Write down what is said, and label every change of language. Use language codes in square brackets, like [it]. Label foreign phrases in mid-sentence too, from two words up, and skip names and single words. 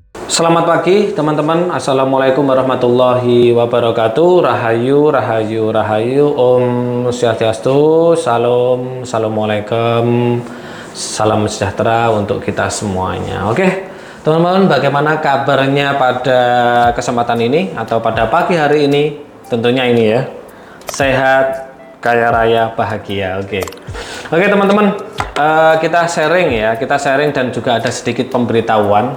[id] Selamat pagi teman-teman. [ar] السلام عليكم ورحمة الله وبركاته. [id] Rahayu, rahayu, rahayu. Om Swastiastu. Salam, assalamualaikum. Salam sejahtera untuk kita semuanya. Oke, teman-teman, bagaimana kabarnya pada kesempatan ini atau pada pagi hari ini? Tentunya ini ya, sehat, kaya raya, bahagia. Oke, teman-teman, kita sharing dan juga ada sedikit pemberitahuan.